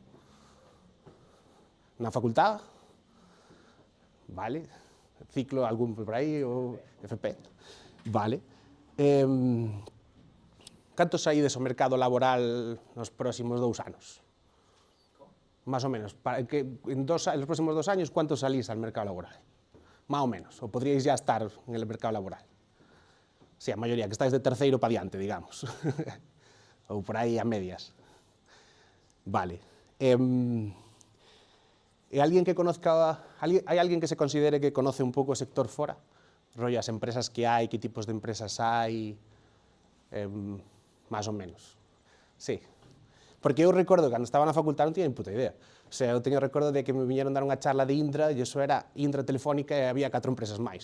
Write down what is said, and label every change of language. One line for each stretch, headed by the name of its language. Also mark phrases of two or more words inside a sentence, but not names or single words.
Galician: Na facultad? Vale. Ciclo algún por aí ou FP? Vale. Cantos saídes ao mercado laboral nos próximos 2 anos?
Spanish: Más o menos. Para que en los próximos 2 años, ¿cuántos salís al mercado laboral? Más o menos. O podríais ya estar en el mercado laboral. Sí,
Galician: a maioría, que estáis de terceiro para diante, digamos. Ou por aí a medias. Vale.
Spanish: ¿Hay alguien que conozca, hay alguien que se considere que conoce
Galician: un pouco o sector fora? Rollo, as empresas que hai, que tipos de empresas hai,
Spanish: más o menos.
Galician: Sí. Porque eu recordo, cando estaba na facultad non tiña ni puta idea.
Spanish: O sea,
Galician: eu teño recordo de que me viñeron dar unha charla de Indra e iso era Indra Telefónica e había 4 empresas máis.